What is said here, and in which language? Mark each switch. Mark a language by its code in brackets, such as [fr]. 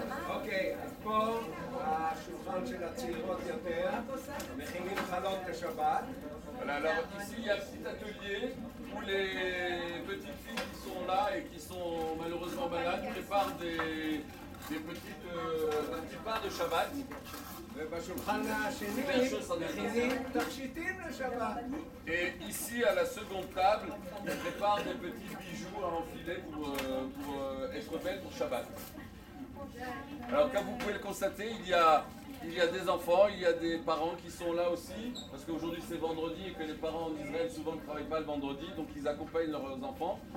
[he] אוקיי, אז פה השולחן של הצעירות יותר, מכינים חלות לשבת. [fr] Alors ici il y a un petit atelier où les petites filles qui sont là et qui sont malheureusement malades préparent des petits pains de Shabbat. [he] ובשולחן השני מכינים תכשיטים לשבת. [fr] Et ici à la seconde table, ils préparent des petits bijoux à enfiler pour être belles pour Shabbat. Alors comme vous pouvez le constater, il y a des enfants, il y a des parents qui sont là aussi, parce qu'aujourd'hui c'est vendredi et que les parents en Israël souvent ne travaillent pas le vendredi, donc ils accompagnent leurs enfants.